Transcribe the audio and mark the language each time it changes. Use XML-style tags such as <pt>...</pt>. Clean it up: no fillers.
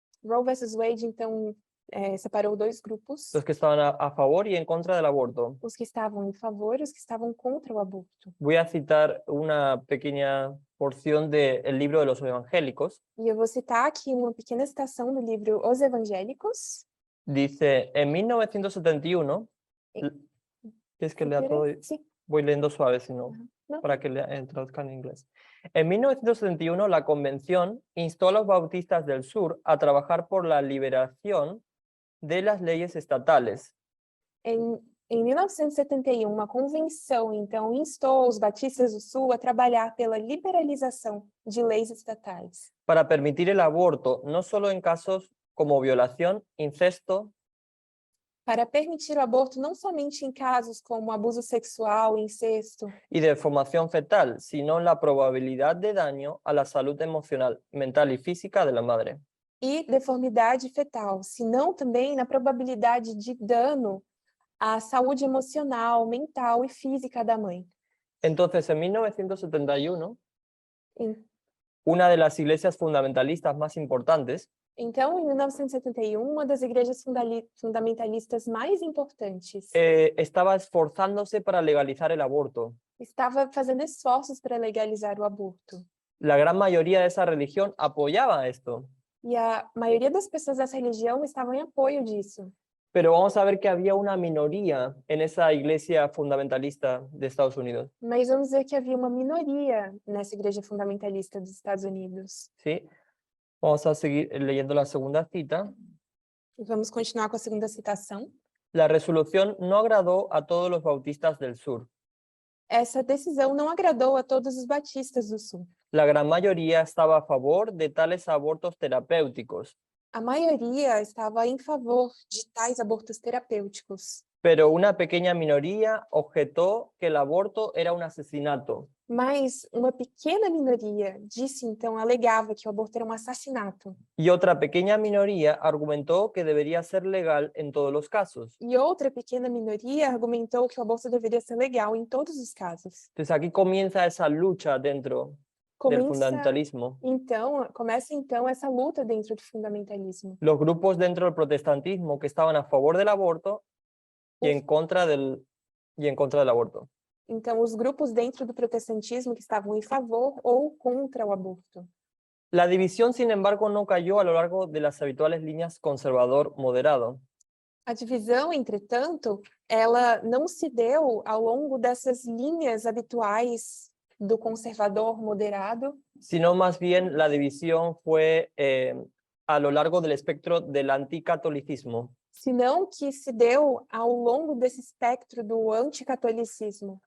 <pt>Roe versus Wade, então, separou dois grupos,</pt> <es>los que estaban a favor y en contra del aborto.</es> <pt>os que estavam em favor e os que estavam contra o aborto.</pt> <es>Voy a citar una pequeña porción del libro de los evangélicos.</es> <pt>E eu vou citar aqui uma pequena citação do livro Os Evangélicos.</pt> <es>Dice, en 1971, ¿quieres que lea todo? Sí. Voy leyendo suave, si no, No. para que traduzcan en inglés. En 1971, la convención instó a los bautistas del sur a trabajar por la liberación de las leyes estatales.</es> <pt>Em 1971, uma convenção, então, instou os batistas do Sul a trabalhar pela liberalização de leis estatais,</pt> <es>Para permitir el aborto, no solo en casos como violación, incesto,</es> <pt>para permitir o aborto não somente em casos como abuso sexual, incesto</pt> <es>y deformación fetal, sino en la probabilidad de daño a la salud emocional, mental y física de la madre.</es> <pt>e deformidade fetal, senão também na probabilidade de dano à saúde emocional, mental e física da mãe.</pt> <es>Entonces, en 1971,</es> <pt>Em-</pt> <es>una de las iglesias fundamentalistas más importantes,</es> <pt>Então, em 1971, uma das igrejas fundamentalistas mais importantes</pt> <es>estaba esforzándose para legalizar el aborto.</es> <pt>estava fazendo esforços para legalizar o aborto.</pt> <es>La gran mayoría de esa religión apoyaba esto,</es> <pt>E a maioria das pessoas dessa religião estavam em apoio disso.</pt> <es>pero vamos a ver que había una minoría en esa iglesia fundamentalista de Estados Unidos,</es> <pt>Mas vamos ver que havia uma minoria nessa igreja fundamentalista dos Estados Unidos.</pt> <es>¿sí? Vamos a seguir leyendo la segunda cita.</es> <pt>E vamos continuar com a segunda citação.</pt> <es>La resolución no agradó a todos los bautistas del sur.</es> <pt>Essa decisão não agradou a todos os batistas do Sul.</pt> <es>La gran mayoría estaba a favor de tales abortos terapéuticos,</es> <pt>A maioria estava em favor de tais abortos terapêuticos.</pt> <es>pero una pequeña minoría objetó que el aborto era un asesinato.</es> <pt>Mas uma pequena minoria disse, então, alegava que o aborto era um assassinato.</pt> <es>Y otra pequeña minoría argumentó que debería ser legal en todos los casos.</es> <pt>E outra pequena minoria argumentou que o aborto deveria ser legal em todos os casos.</pt> <es>Entonces aquí comienza esa lucha dentro del fundamentalismo.</es> <pt>Começa então essa luta dentro do fundamentalismo.</pt> <es>Los grupos dentro del protestantismo que estaban a favor del aborto y en contra del aborto.</es> <pt>Então, os grupos dentro do protestantismo que estavam em favor ou contra o aborto.</pt> <es>La división, sin embargo, no cayó a lo largo de las habituales líneas conservador-moderado.</es> <pt>A divisão, entretanto, ela não se deu ao longo dessas linhas habituais do conservador moderado,</pt> <es>Sino más bien la división fue a lo largo del espectro del anticatolicismo.</es> <pt>senão que se deu ao longo desse espectro do anticatolicismo.</pt>